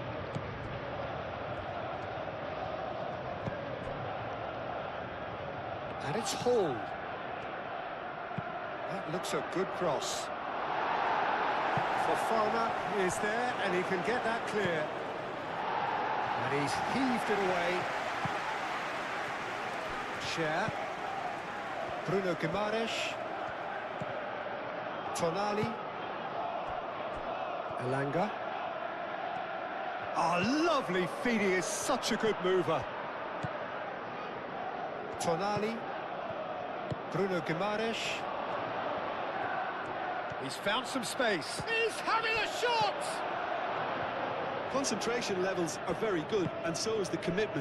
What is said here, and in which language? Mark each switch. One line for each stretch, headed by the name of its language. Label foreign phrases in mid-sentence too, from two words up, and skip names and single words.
English: And it's Hall. That looks a good cross. Fofana is there, and he can get that clear. And he's heaved it away. Cher. Bruno Guimaraes. Tonali. Elanga. Oh, lovely feed, he is such a good mover. Tonali. Bruno Guimaraes. He's found some space. He's having a shot! Concentration levels are very good, and so is the commitment.